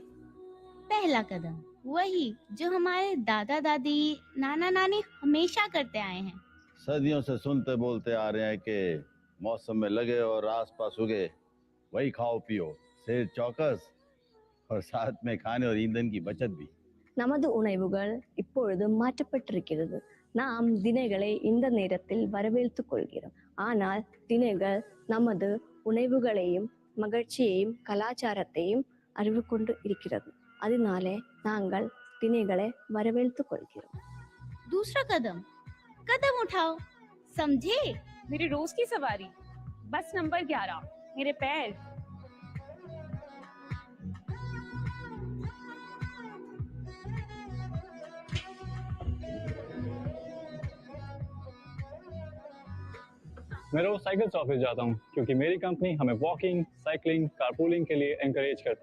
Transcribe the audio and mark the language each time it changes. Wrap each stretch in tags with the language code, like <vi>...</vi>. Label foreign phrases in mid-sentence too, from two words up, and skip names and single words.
<hi>पहला कदम वही जो हमारे दादा दादी, नाना नानी हमेशा करते आए हैं। सदियों से सुनते बोलते आ रहे हैं कि मौसम में लगे और आसपास उगे वही खाओ पियो, सेहत चौकस और साथ में खाने और ईंधन की बचत भी।</hi> <ta>நமது உணவுகள் இப்பொழுது மாற்றப்பட்டிருக்கிறது. நாம் தினைகளை இந்த நேரத்தில் வரவேற்றுக் கொள்கிறோம். ஆனால் தினைகள் நமது உணவுகளையும் மகிழ்ச்சியையும் கலாச்சாரத்தையும் அறிவு கொண்டு இருக்கிறது. அதனாலே நாங்கள் தினைகளை வரவேற்றுக் கொள்கிறோம்.</ta> <hi>दूसरा कदम, कदम उठाओ, समझे? मेरी रोज की सवारी,</hi> <en>bus number</en> <hi>11, मेरे पैर। मैं रोज साइकिल से ऑफिस जाता हूँ क्योंकि मेरी कंपनी हमें</hi> <en>walking, cycling, carpooling</en> <hi>के लिए एनकरेज करती है।</hi>